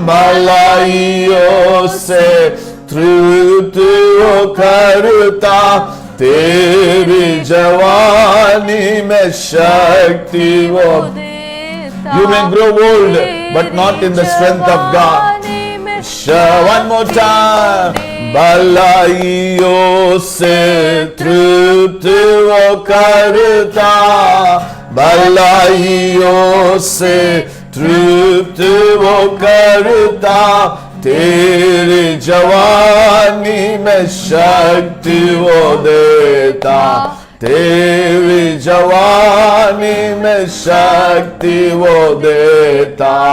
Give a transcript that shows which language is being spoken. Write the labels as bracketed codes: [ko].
[hi] भलाइयों से तृप्त हो करता, तेरी जवानी में शक्ति वो. [en] You may grow old, but not in the strength of God. One more time. [hi] भलाइयों से तृप्त वो करता, भलाइयों से तृप्त वो करता, तेरी जवानी में शक्ति वो देता, तेरी जवानी में शक्ति वो देता.